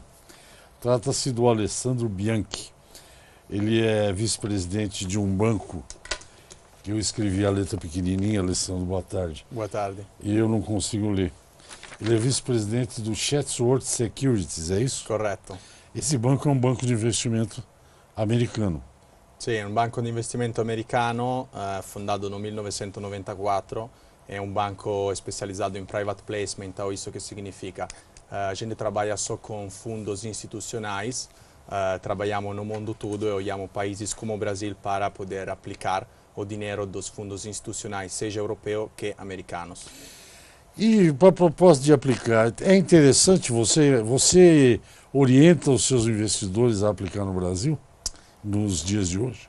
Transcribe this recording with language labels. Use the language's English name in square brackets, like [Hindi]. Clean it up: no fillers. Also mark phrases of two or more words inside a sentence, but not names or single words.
[Portuguese] Trata-se do Alessandro Bianchi. Ele é vice-presidente de um banco que eu escrevi a letra pequenininha, Alessandro, boa tarde, Boa tarde. e eu não consigo ler. Ele é vice-presidente do Chatsworth Securities, é isso? [Italian] Corretto. [Portuguese] Esse banco é um banco de investimento americano. [Italian] Sì, è un banco di investimento americano fondato nel 1994, è un banco specializzato in [English] private placement, [Portuguese] o isso que significa? A gente trabalha só com fundos institucionais, trabalhamos no mundo todo e olhamos países como o Brasil para poder aplicar o dinheiro dos fundos institucionais, seja europeu que americanos. E para propósito de aplicar, é interessante você orienta os seus investidores a aplicar no Brasil nos dias de hoje?